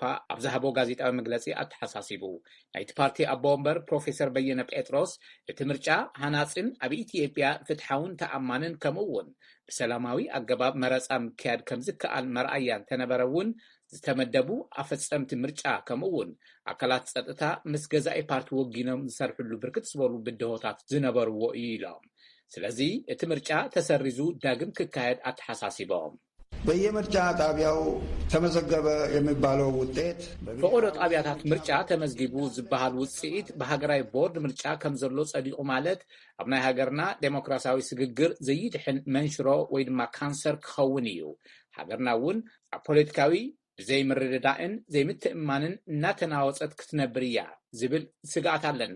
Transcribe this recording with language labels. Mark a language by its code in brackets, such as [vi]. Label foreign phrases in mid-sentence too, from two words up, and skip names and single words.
[ti] ኣብ ዝሃቦ ጋዜጣዊ መግለፂ ኣተሓሳሲቡ። ናይቲ ፓርቲ ኣቦ ወንበር ፕሮፌሰር በየነ ጴጥሮስ እቲ ምርጫ ሃናፅን ኣብ ኢትዮጵያ ፍትሓውን ተኣማንን ከምኡውን ብሰላማዊ ኣገባብ መረፃ ምክያድ ከም ዝከኣል መርኣያ እንተነበረ እውን ዝተመደቡ ኣፈጸምቲ ምርጫ ከምኡውን ኣካላት ጸጥታ ምስ ገዛኢ ፓርቲ ወጊኖም ዝሰርሕሉ ብርክት ዝበሉ ብድሆታት ዝነበርዎ እዩ ኢሎም። ስለዚ እቲ ምርጫ ተሰሪዙ ዳግም ክካየድ አተሐሳሲበውም። [am] በየምርጫ ጣቢያው ተመዘገበ የሚባለው ውጤት [ti] በቆዶ ጣቢያታት ምርጫ ተመዝጊቡ ዝበሃል ውጽኢት በሃገራዊ ቦርድ ምርጫ ከም ዘሎ ጸዲቁ ማለት ኣብ ናይ ሃገርና ዴሞክራሲያዊ ስግግር ዘይድሕን መንሽሮ ወይ ድማ ካንሰር ክኸውን እዩ። ሃገርና እውን ኣብ ፖለቲካዊ ዘይምርድዳእን ዘይምትእማንን እናተናወፀት ክትነብር እያ ዝብል ስጋት ኣለና።